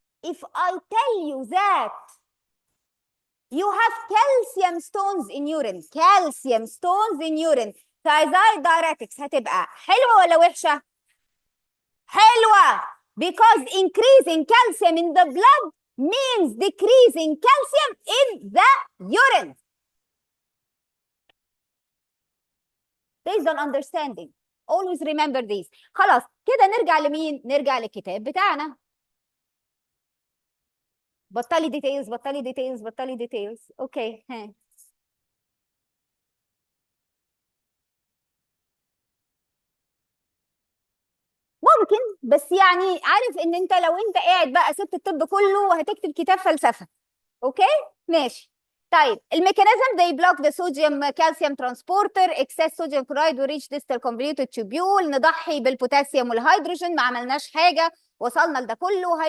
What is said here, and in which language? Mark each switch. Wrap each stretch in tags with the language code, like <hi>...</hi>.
<en>If I tell you that you have calcium stones in urine, calcium stones in urine, thiazide diuretics هتبقى حلوة ولا وحشة؟ حلوة, because increasing calcium in the blood means decreasing calcium in the urine. Based on understanding. Always remember this.</en> <ar>خلاص كده نرجع لمين؟ نرجع للكتاب بتاعنا. بطلي ديتيلز بطلي ديتيلز بطلي ديتيلز. اوكي ها. ممكن، بس يعني عارف ان انت لو انت قاعد بقى سبت الطب كله وهتكتب كتاب فلسفه. اوكي ماشي.</ar> <en>طيب الميكانيزم they block the sodium calcium transporter, excess sodium chloride will reach distal convoluted tubule.</en> <ar>نضحي بالبوتاسيوم والهيدروجين، ما عملناش حاجه، وصلنا لده كله.</ar>